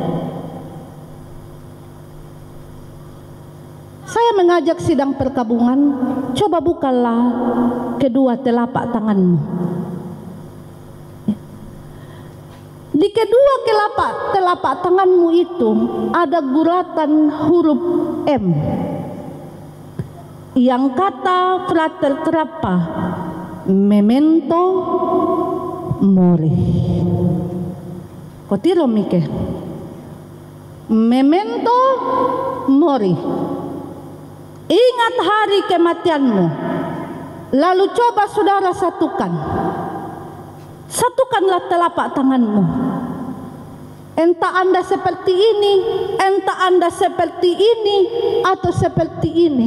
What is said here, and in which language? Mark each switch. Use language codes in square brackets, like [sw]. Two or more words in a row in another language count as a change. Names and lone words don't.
[id] Saya mengajak sidang perkabungan, coba bukalah kedua telapak tanganmu. Di kedua telapak tanganmu itu ada guratan huruf M yang kata frater terapa [la] memento mori. Kotiro mike memento mori. [id] Ingat hari kematianmu. Lalu coba saudara satukanlah telapak tanganmu. Entah Anda seperti ini, entah Anda seperti ini atau seperti ini.